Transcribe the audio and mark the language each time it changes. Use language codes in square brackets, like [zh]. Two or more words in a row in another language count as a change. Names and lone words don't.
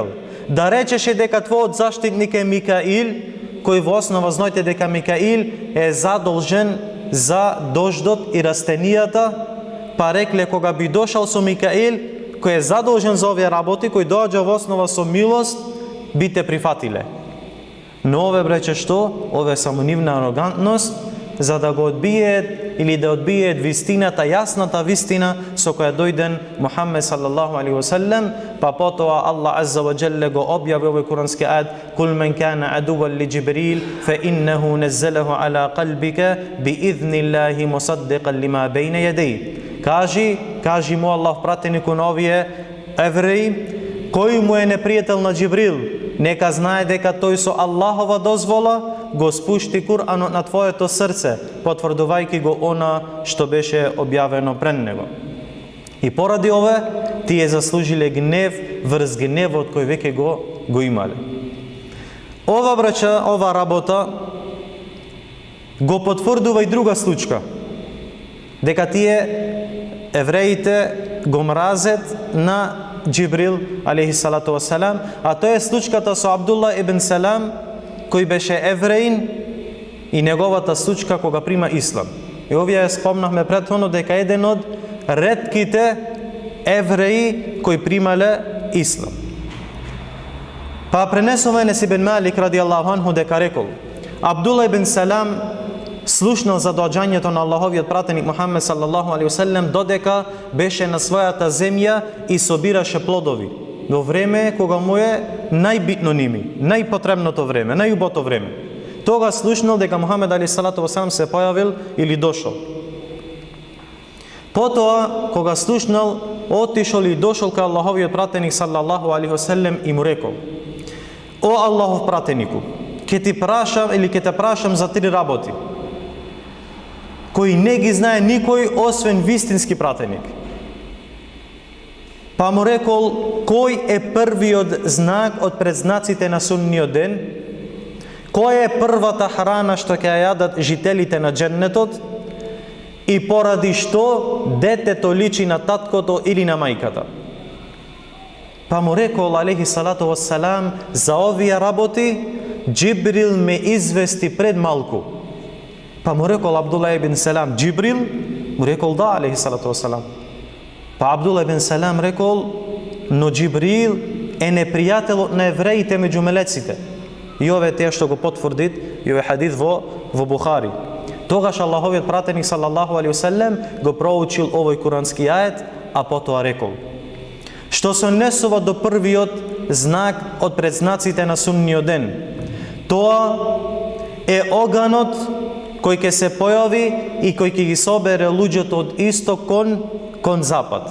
[mk] Да речеше дека твојот заштитник е Микаил, кој во основа знаете дека Микаил е задолжен за дождот и растенијата, па рекле кога би дошал со Микаил, кој е задолжен за овие работи, кој доаѓа во основа со милост, би те прифатиле. Но ове брече што? Ове само нивна арогантност, за да го одбиеат или да одбиеат вистината, јасната вистина со која дојден Мухаммед [ar] صلى الله عليه وسلم, [mk] па потоа Аллах [ar] عز وجل [mk] го објави овој курански ајет: [ar] "قل من كان عدوا لجبريل فإنه نزله على قلبك بإذن الله مصدقا لما بين يديه." [mk] Кажи му Аллах пратенику на овие евреи, кој му е непријател на Џибрил, нека знае дека тој со Аллахова дозвола го спушти Куранот на твоето срце, потврдувајќи го она што беше објавено пред него. И поради ове, тие заслужиле гнев врз гневот кој веќе го имале. Ова брача, ова работа го потврдува и друга случка, дека тие евреите го мразет на Џибрил [ar] عليه الصلاة والسلام, [mk] а тоа е случката со Абдулла ибн Салам, кој беше евреин, и неговата случка кога прима ислам. И овие спомнахме претходно дека еден од ретките евреи кои примале ислам. Па пренесува Енес ибн Малик [ar] رضي الله عنه [mk] дека рекол: Абдулла ибн Салам слушнал за доаѓањето на Аллаховиот пратеник Мухаммед [ar] صلى الله عليه وسلم [mk] додека беше на својата земја и собираше плодови. Во време кога му е најбитно ними, најпотребното време, најубото време. Тога слушнал дека Мухаммед [ar] عليه الصلاة والسلام [mk] се појавил или дошол. Потоа кога слушнал, отишол и дошол кај Аллаховиот пратеник [ar] صلى الله عليه وسلم [mk] и му рекол: "О Аллахов пратенику, ќе ти прашам или ќе те прашам за три работи кои не ги знае никој освен вистински пратеник." Па му рекол: "Кој е првиот знак од предзнаците на судниот ден? Која е првата храна што ќе ја јадат жителите на џеннетот? И поради што детето личи на таткото или на мајката?" Па му рекол [ar] عليه الصلاة والسلام: [mk] "За овие работи Џибрил ме извести пред малку." Па му рекол Абдулла ибн Салам: "Џибрил?" Му рекол: "Да, [ar] عليه الصلاة والسلام." [mk] Па Абдулла ибн Салам рекол: "Но Џибрил е непријателот на евреите меѓу мелеците." И ове тие што го потврдит, и ове хадис во Бухари. Тогаш Аллаховиот пратеник [ar] صلى الله عليه وسلم [mk] го проучил овој курански ајет, а потоа рекол: "Што се однесува до првиот знак од предзнаците на судниот ден, тоа е оганот кој ќе се појави и кој ќе ги собере луѓето од исток кон запад."